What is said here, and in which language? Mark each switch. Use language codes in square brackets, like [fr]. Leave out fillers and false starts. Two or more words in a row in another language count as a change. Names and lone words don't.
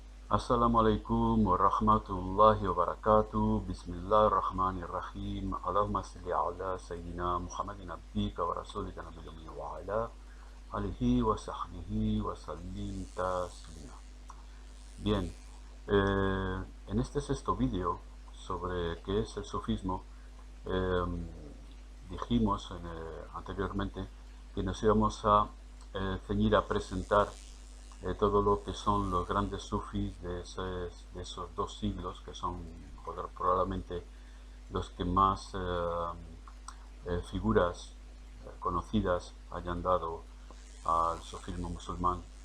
[ar] السلام عليكم ورحمة الله وبركاته. بسم الله الرحمن الرحيم. اللهم صل على سيدنا محمد عبدك ورسولك نبي وعلى آله وصحبه وسلم تسليما. [es] Bien, en este sexto vídeo sobre qué es el sufismo, eh, dijimos anteriormente que nos íbamos a ceñir a presentar todo lo que son los grandes sufis de esos 2 siglos, que son probablemente los que más figuras conocidas hayan dado al sufismo musulmán.